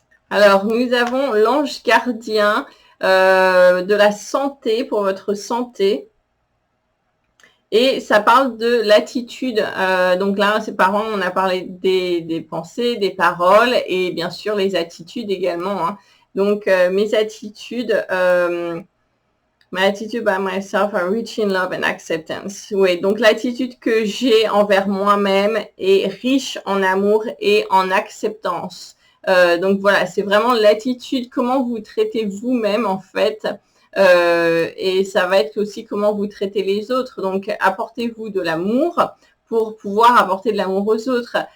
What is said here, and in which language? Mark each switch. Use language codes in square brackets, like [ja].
[fr] Alors, nous avons l'ange gardien de la santé, pour votre santé. Et ça parle de l'attitude. Donc là, c'est par on a parlé des pensées, des paroles et bien sûr les attitudes également. Hein. Donc, mes attitudes, [en] my attitude by myself are rich in love and acceptance. [fr] Oui, donc l'attitude que j'ai envers moi-même est riche en amour et en acceptance. Donc voilà, c'est vraiment l'attitude, comment vous traitez vous-même en fait. Et ça va être aussi comment vous traitez les autres. Donc, apportez-vous de l'amour pour pouvoir apporter de l'amour aux autres.